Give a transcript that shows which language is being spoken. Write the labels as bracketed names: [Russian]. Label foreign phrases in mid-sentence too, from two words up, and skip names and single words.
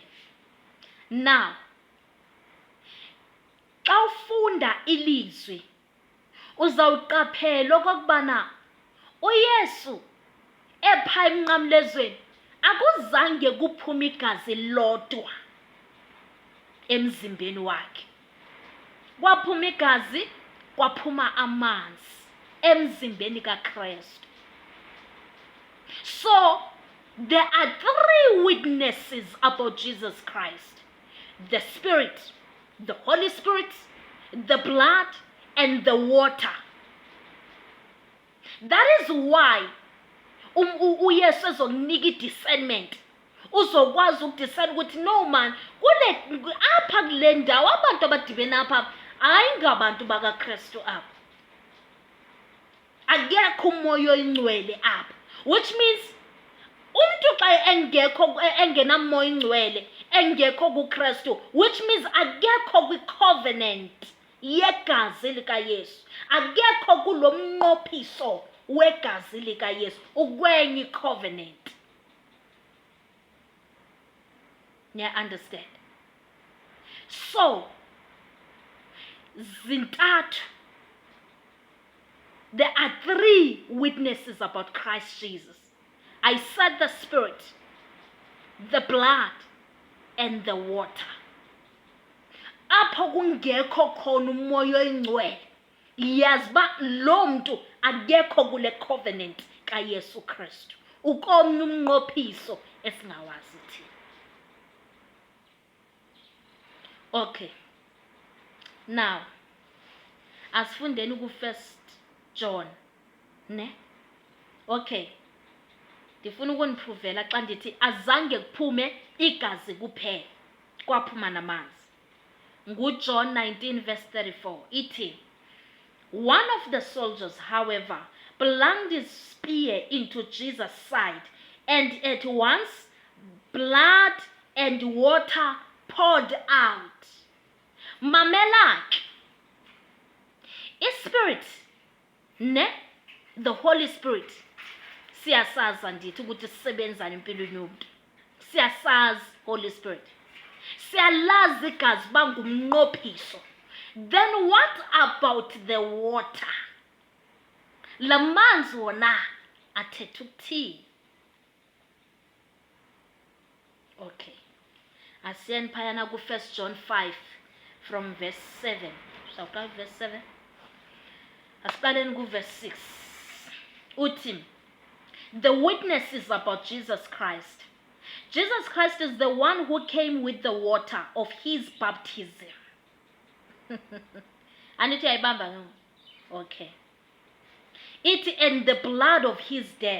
[Xhosa] Now, xa ufunda ilizwi uzawuqaphela okokubana uYesu epha emnqamlezweni akuzange kuphuma igazi lodwa emzimbeni wakhe. Kwaphuma igazi, kwaphuma amanzi emzimbeni kaKristu. [English] So there are three witnesses about Jesus Christ: the Spirit, the Holy Spirit, the blood, and the water. That is why [Xhosa] uYesu ezokunika i-discernment, uzokwazi ukudiscern ukuthi [English] no man, [Xhosa] kule apha kule ndawo abantu abadibene apha hayi ngabantu bakaKristu apha, akekho umoya oyingcwele apha, [English] which means [Xhosa] umntu xa engenamoya ingcwele engekho kuKristu, [English] which means [Xhosa] akekho kwi-covenant yegazi likaYesu, akekho kulo mnqophiso wegazi likaYesu, ukwenye i-covenant. [English] You understand? So zintathu, there are three witnesses about Christ Jesus. I said the Spirit, the blood, and the water. [Xhosa] Apho kungekho khona umoya oyingcwele, yazi ba lo mntu akekho kule covenant kaYesu Kristu, ukomnye umnqophiso esingawazi thina. [English] Okay. [Xhosa] Now, asifundeni ku1 John, ne? [English] Okay. [Xhosa] Ndifuna ukuniprovela xa ndithi azange kuphume igazi kuphela, kwaphuma namanzi. NguJohn 19 verse 34 ithi, [English] one of the soldiers, however, plunged his spear into Jesus' side and at once blood and water poured out. [Xhosa] Mamela ke, iSpirit ne [English] the Holy Spirit [Xhosa] siyasazi andithi ukuthi sisebenzana empilweni yomuntu. Siyasazi Holy Spirit. Siyalazi igazi bangumnqophiso. [English] Then what about the water? [Xhosa] Lamanzi wona athethe ukuthini? Okay. Asiyeni phayana ku 1 John 5 [English] from verse 7. [Xhosa] Sawuqala verse 7. Asiqaleni ku verse 6. Uthi, [English] the witnesses about Jesus Christ. Jesus Christ is the one who came with the water of his baptism. [Xhosa] Anithi ayibamba no? Okay. [English] It and the blood of his death.